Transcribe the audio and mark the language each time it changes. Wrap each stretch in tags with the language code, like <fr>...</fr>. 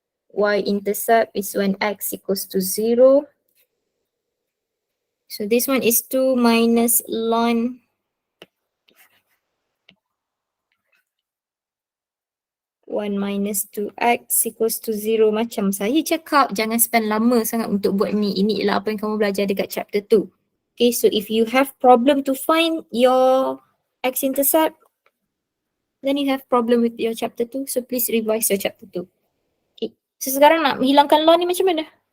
<en>Y-intercept is when x equals to 0. So this one is 2 minus ln 1 minus 2x equals to 0.</en> <ms>Macam saya cakap, jangan spend lama sangat untuk buat ni. Ini ialah apa yang kamu belajar dekat chapter 2.</ms> <en>Okay, so if you have problem to find your x-intercept, then you have problem with your chapter 2. So please revise your chapter 2. Okay, so</en> <ms>sekarang nak menghilangkan ln ni macam mana?</ms>